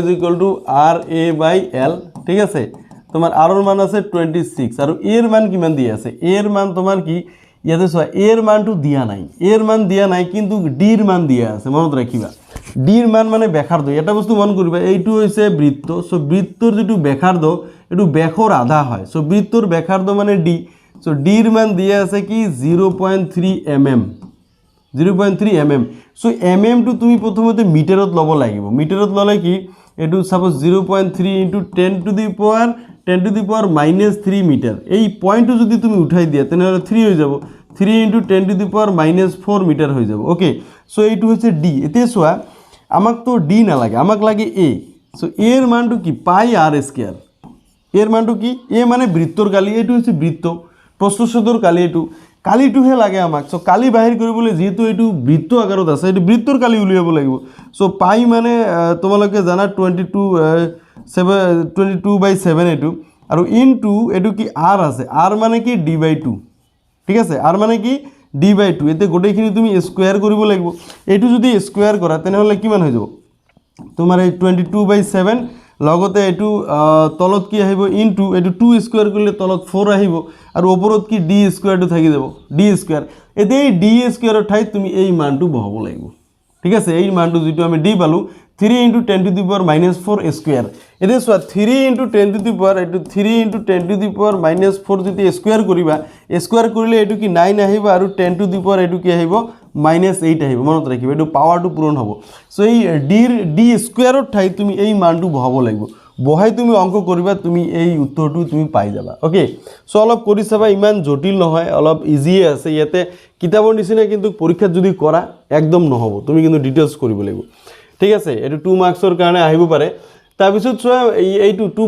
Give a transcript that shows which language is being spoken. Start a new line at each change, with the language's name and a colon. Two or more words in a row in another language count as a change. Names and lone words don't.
Assamese: r/a/l ঠিক আছে তোমার r ৰ মান আছে 26 আৰু a ৰ মান কিমান দিয়া আছে a ৰ মান তোমাৰ কি ইয়াতে চোৱা a ৰ মানটো দিয়া নাই কিন্তু d ৰ মান দিয়া আছে মনত ৰাখিবা d ৰ মান মানে ব্যাসাৰ্ধ এটা বস্তু মন কৰিবা এইটো হৈছে বৃত্ত সো বৃত্তৰ যেটো ব্যাসাৰ্ধ এটো ব্যাসৰ আধা হয় সো বৃত্তৰ ব্যাসাৰ্ধ মানে d সো d ৰ মান দিয়া আছে কি 0.3 mm সো mm টো তুমি প্ৰথমতে মিটাৰত লব লাগিব মিটাৰত ললে কি এটো সাপোজ 0.3 * 10
English: to the power
Assamese: -3 মিটার এই পয়েন্টটো যদি তুমি উঠাই দিয়া তেনহলে 3 হৈ যাব 3 * 10
English: to the power
Assamese: -4 মিটার হৈ যাব ওকে সো এইটো হৈছে d এতে সোয়া আমাক তো d না লাগে আমাক লাগে a সো a এর মানটো কি পাই r², এর মানটো কি a মানে বৃত্তৰ কালি এইটো হৈছে বৃত্ত প্ৰস্থচ্ছেদৰ কালি এইটো কালিটোহে লাগে আমাক সো কালি বাহিৰ কৰিবলৈ যেহেতু এইটো বৃত্ত আকাৰত আছে এইটো বৃত্তৰ কালি উলিয়াব লাগিব সো পাই মানে তোমালোকে জানা 22/7 এইটো আৰু ইনটু এইটো কি r আছে r মানে কি d/2 ঠিক আছে আর মানে কি d/2 এতে গোটেইখিনি তুমি স্কোয়ার কৰিব লাগিব এইটো যদি স্কোয়ার কৰা তেনেহলে কিমান হৈ যাব তোমাৰ এই 22/7 লগতে এইটো তলত কি আহিব ইনটু এইটো 2 স্কোয়ার কৰিলে তলত 4 আহিব আৰু ওপৰত কি d স্কোয়ারটো থাকি যাব d স্কোয়ার এতে এই d স্কোয়াৰৰ ঠাইত তুমি এই মানটো বহাব লাগিব ঠিক আছে এই মানটো যেটো আমি d পালো 3 × 10⁻⁻4 স্কোয়ার এতে সোয়া 3 × 10⁻, এটো 3 × 10⁻4 যদি স্কোয়ার করিবা স্কোয়ার কৰিলে এটো কি 9 আহিব আৰু 10⁻, এটো কি আহিব -8 আহিব মনত ৰাখিবা এটো পাওয়াৰটো পূৰণ হ'ব সো এই d স্কোয়াৰৰ ঠাইত তুমি এই মানটো বহাব লাগিব বহাই তুমি অঙ্ক কৰিবা তুমি এই উত্তৰটো তুমি পাই যাবা ওকে সো অলপ কৰি চাবা ইমান জটিল নহয় অলপ ইজি আছে ইয়াতে কিতাবৰ নিচিনা কিন্তু পৰীক্ষাত যদি কৰা একদম নহব তুমি কিন্তু ডিটেইলছ কৰিব লাগিব ঠিক আছে এটো 2 মার্কসৰ কাৰণে আহিব পাৰে তাৰ পিছত চোৱা এইটো